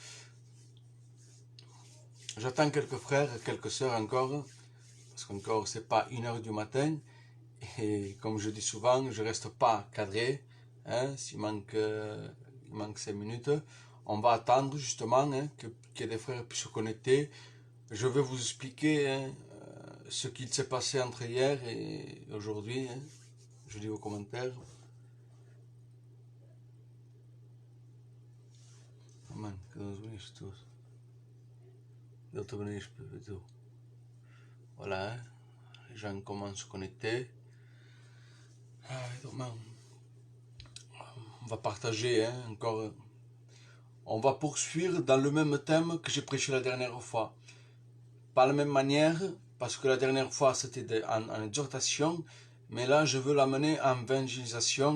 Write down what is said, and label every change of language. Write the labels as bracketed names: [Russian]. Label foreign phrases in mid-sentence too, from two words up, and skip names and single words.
[French] J'attends quelques frères, quelques sœurs encore, parce qu'encore c'est pas 1h du matin, et comme je dis souvent, je reste pas cadré, hein, s'il manque, il manque 5 minutes, on va attendre justement, hein, que des frères puissent se connecter. Je vais vous expliquer, hein, ce qu'il s'est passé entre hier et aujourd'hui, hein. Je lis vos commentaires. [Portuguese] Amen, que Deus bendiga todos. Deus te bendiga, Pedro. [French] Voilà, hein, les gens commencent à se connecter. On va partager, hein, encore. On va poursuivre dans le même thème que j'ai prêché la dernière fois. Pas la même manière, parce que la dernière fois c'était en exhortation, mais là je veux l'amener en évangélisation.